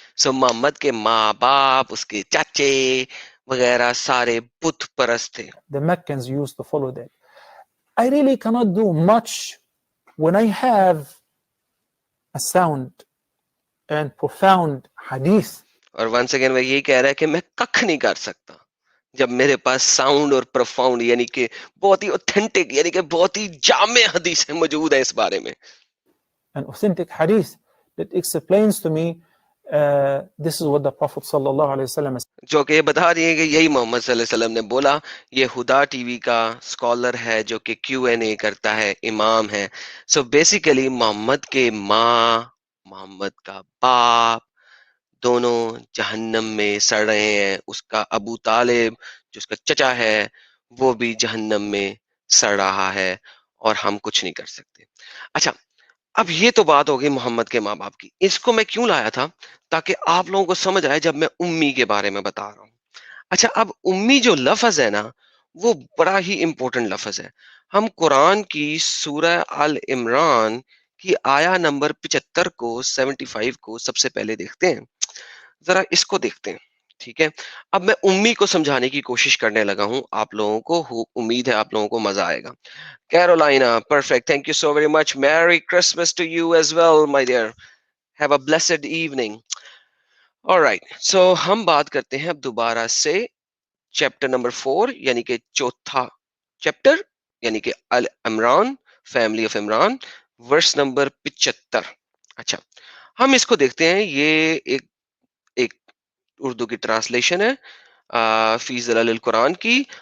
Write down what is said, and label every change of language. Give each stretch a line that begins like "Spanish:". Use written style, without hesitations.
Urdu: سو محمد کے ماں باپ، اس کے چاچے وغیرہ سارے بت پرست تھے.
English: the Meccans used to follow that. I really cannot do much when I have a sound and profound hadith.
Urdu: اور
English: once again
Urdu: وہ یہی کہہ رہا ہے کہ میں ککھ نہیں کر سکتا جب میرے پاس ساؤنڈ اور پروفاؤنڈ یعنی کہ بہت ہی اوتھینٹک یعنی کہ بہت ہی جامع حدیث موجود ہے اس بارے میں.
English: An authentic hadith that explains to me this is what the Prophet sallallahu alaihi wasallam has
Urdu: جو کہ یہ بتا رہی ہے کہ یہی محمد صلی اللہ علیہ وسلم نے بولا. یہ ہدا ٹی وی کا اسکالر ہے جو کہ Q&A کرتا ہے, امام ہے. سو بیسیکلی محمد کے ماں, محمد کا باپ دونوں جہنم میں سڑ رہے ہیں. اس کا ابو طالب جو اس کا چچا ہے وہ بھی جہنم میں سڑ رہا ہے اور ہم کچھ نہیں کر سکتے. اچھا اب یہ تو بات ہوگی محمد کے ماں باپ کی. اس کو میں کیوں لایا تھا تاکہ آپ لوگوں کو سمجھ آئے جب میں امی کے بارے میں بتا رہا ہوں. اچھا اب امی جو لفظ ہے نا وہ بڑا ہی امپورٹنٹ لفظ ہے. ہم قرآن کی سورہ آل عمران کی آیا نمبر 75 کو 75 کو سب سے پہلے دیکھتے ہیں. ذرا اس کو دیکھتے ہیں, ٹھیک ہے. اب میں امی کو سمجھانے کی کوشش کرنے لگا ہوں. آپ لوگوں کو امید ہے آپ لوگوں کو مزہ آئے گا.
English: Carolina, perfect. Thank you so very much. Merry Christmas to you as well, my dear. Have a blessed evening. All right. So
Urdu: ہم بات کرتے ہیں اب دوبارہ سے چیپٹر نمبر 4 یعنی کہ چوتھا چیپٹر یعنی کہ Imran,
English: family of Imran,
Urdu: verse number 75. اچھا ہم اس کو دیکھتے ہیں. یہ ایک اردو کی ٹرانسلیشن ہے فی ظلال القرآن کی.